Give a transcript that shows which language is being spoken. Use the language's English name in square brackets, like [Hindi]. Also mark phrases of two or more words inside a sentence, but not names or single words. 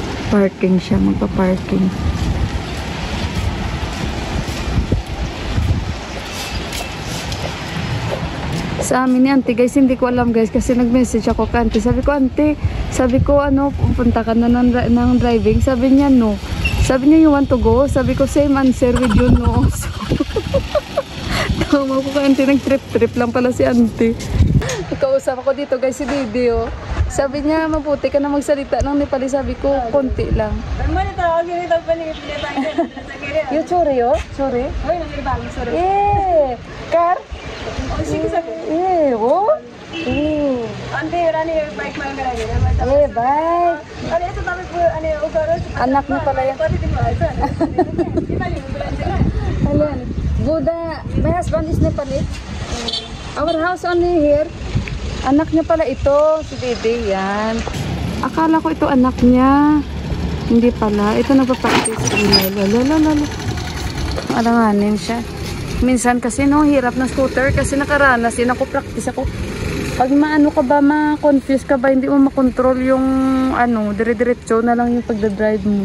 [Filipino] Parking siya, magpa-parking. Sa amin ni auntie guys, hindi ko alam guys kasi nag-message ako kay auntie. Sabi ko, auntie, sabi ko ano, pupunta ka na ng driving. Sabi niya no. Sabi niya, [English] you want to go? [Filipino] Sabi ko, [English] same answer with you [Filipino] no. So, tama ko kay auntie, nag-trip lang pala si auntie. Kausap ako dito guys si Didi oh. Sabi niya, mabuti ka na magsalita ng Nepali. Sabi ko, konti lang. [English] You sorry oh? Sorry? Eh, car? Eh, oh? Eh, bye. [Filipino] Anak mo pala yan. [English] Alan, Buddha, my husband is Nepali. Our house only here. [Filipino] Anak niya pala ito, si Dede, yan. Akala ko ito anak niya. Hindi pala. Ito nagpa-practice sa email. Lalalala. Alanganin siya. Minsan kasi no, hirap ng scooter kasi nakaranas din ako, practice ako. Pag maano ka ba, ma-confuse ka ba, hindi mo makontrol yung ano, dire-diretso na lang yung pagdadrive mo.